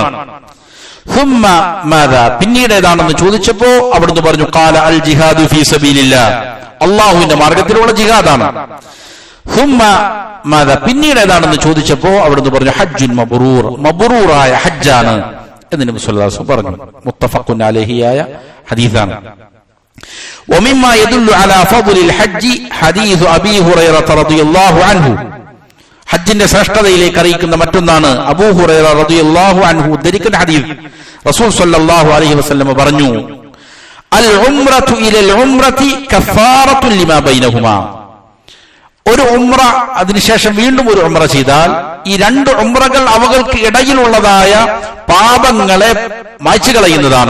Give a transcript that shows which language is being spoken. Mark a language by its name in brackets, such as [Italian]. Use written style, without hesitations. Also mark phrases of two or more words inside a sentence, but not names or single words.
[Arabic] ثم ماذا, [Malayalam] പിന്നീട് ഏതാണെന്ന് ചോദിച്ചപ്പോ അവിടുന്ന് പറഞ്ഞു, [Arabic] قال الجهاد في سبيل الله, [Malayalam] അല്ലാഹുവിന്റെ മാർഗത്തിലുള്ള ജിഹാദാണ്. [Arabic] ثم ماذا, [Malayalam] പിന്നീട് ഏതാണെന്ന് ചോദിച്ചപ്പോ അവിടുന്ന് പറഞ്ഞു, [Arabic] حج مبرور, [Malayalam] മബ്റൂറായ ഹജ്ജാണ് എന്ന് നബി [Arabic] صلى الله عليه وسلم [Malayalam] പറഞ്ഞു. മുത്തഫഖുൻ അലൈഹിയായ ഹദീസാണ്. [Arabic] ومما يدل على فضل الحج حديث أبي هريرة رضي الله عنه, [Malayalam] ഹജ്ജിന്റെ ശ്രേഷ്ഠതയിലേക്ക് അറിയിക്കുന്ന മറ്റൊന്നാണ് അബൂ ഹുറൈറ [Arabic] رضي الله عنه [Malayalam] ഉദ്ധരിക്കുന്ന ഹദീസ്. റസൂൽ [Arabic] صلى الله عليه وسلم [Malayalam] പറഞ്ഞു, [Arabic] العمرة إلى العمرة كفارة لما بينهما, [Malayalam] ഒരു ഉംറ അതിനുശേഷം വീണ്ടും ഒരു ഉംറ ചെയ്താൽ ഈ രണ്ട് ഉംറകൾ അവകൾക്ക് ഇടയിലുള്ളതായ പാപങ്ങളെ മായ്ച്ചു കളയുന്നതാണ്.